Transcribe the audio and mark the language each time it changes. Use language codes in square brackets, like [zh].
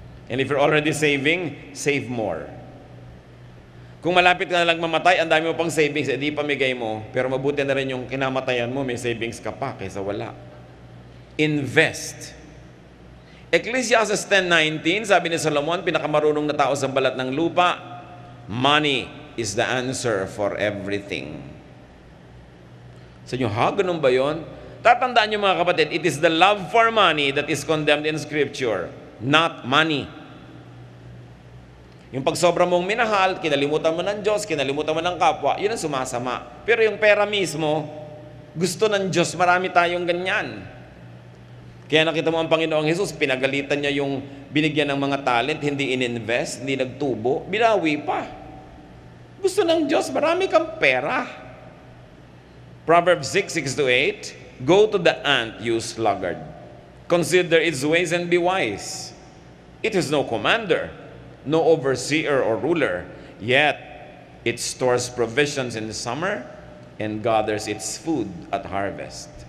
[en] And if you're already saving, save more. [tl] Kung malapit ka na lang mamatay, ang dami mo pang savings, edi pamigay mo. Pero mabuti na rin yung kinamatayan mo, may savings ka pa kaysa wala. Invest. Ecclesiastes 10:19, sabi ni Solomon, pinakamarunong na tao sa balat ng lupa, [en] money is the answer for everything. [tl] Sa inyo, ganun ba yun? Tatandaan nyo mga kapatid, [en] it is the love for money that is condemned in Scripture, not money. [tl] Yung pag sobra mong minahal, kinalimutan mo ng Diyos, kinalimutan mo ng kapwa, yun ang sumasama. Pero yung pera mismo, gusto ng Diyos, marami tayong ganyan. Kaya nakita mo ang Panginoong Jesus, pinagalitan niya yung binigyan ng mga talent, hindi ininvest, hindi nagtubo, binawi pa. Gusto ng Diyos, marami kang pera. [en] Proverbs 6:6-8, go to the ant, you sluggard. Consider its ways and be wise. It has no commander, no overseer or ruler, yet it stores provisions in the summer and gathers its food at harvest.